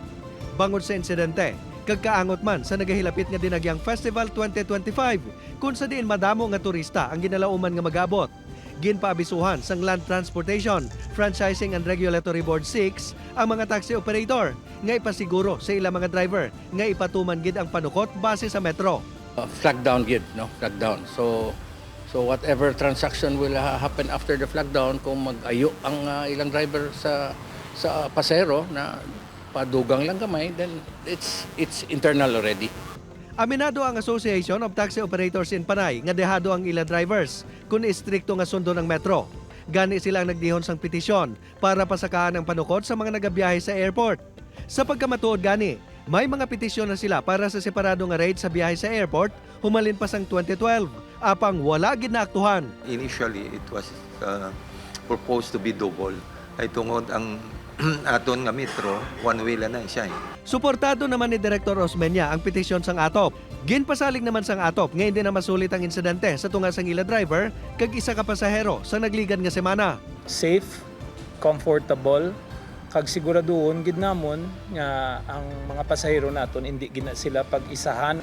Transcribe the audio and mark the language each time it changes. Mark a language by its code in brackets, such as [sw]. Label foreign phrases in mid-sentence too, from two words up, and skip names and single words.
[hil] Bangod sa insidente, kagkaangot man sa nagahilapit nga Dinagyang Festival 2025 kung sa diin madamo nga turista ang ginalauman nga magabot. Ginpaabisuhan sang Land Transportation, Franchising and Regulatory Board 6 ang mga taxi operator nga ipasiguro sa ilang mga driver nga ipatuman gid ang panukot base sa metro. [en] Flag down gid, no? Flag down. So whatever transaction will happen after the flag down, [hil] kung mag-ayo ang ilang driver sa pasero na padugang lang gamay, [en] then it's internal already. [hil] Aminado ang Association of Taxi Operators in Panay nga dehado ang ilang drivers kung istrikto nga sundo ng metro. Gani silang nagdihon sang petisyon para pasakaan ang panukot sa mga nagabiyahe sa airport. Sa pagkamatuod gani, may mga petisyon na sila para sa separado nga rate sa biyahe sa airport humalin pa sang 2012, apang wala gid naaktuhan. [en] Initially, it was proposed to be double. [hil] Ay tungod ang aton nga metro, [en] one way [hil] lang na siya. Suportado naman ni Director Osmeña ang petisyon sang ATOP. Ginpasalig naman sang ATOP nga hindi na masulit ang insidente sa tunga sang ila driver kag isa ka pasahero sa nagligan nga semana. [en] Safe, comfortable, [hil] kag siguraduhon gid namon nga ang mga pasahero naton hindi gina sila pag-isahan.